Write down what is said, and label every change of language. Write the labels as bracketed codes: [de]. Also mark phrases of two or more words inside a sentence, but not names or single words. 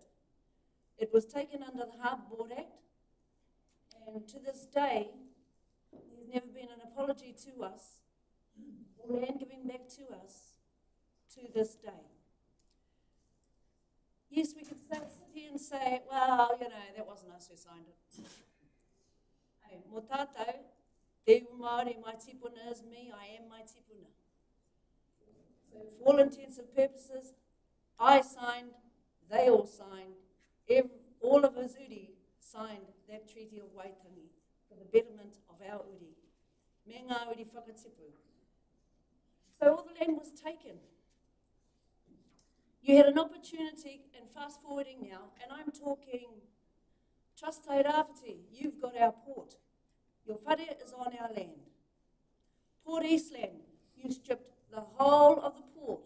[en] It was taken under the Harbour Board Act, and to this day, there's never been an apology to us, or land giving back to us, to this day. Yes, we could sit here and say, well, you know, that wasn't us who signed it. Hey, [mi] mō tātou, te Māori, [en] my tipuna is me, I am my tipuna. So for all intents and purposes, I signed, they all signed, all of us uri signed that Treaty of Waitangi for the betterment of our uri. [mi] Me ngā uri whakatipu. [en] So all the land was taken. You had an opportunity, and fast forwarding now, and I'm talking Trust Tai Rāwhiti, you've got our port. Your whare is on our land. Port Eastland, you stripped the whole of the port.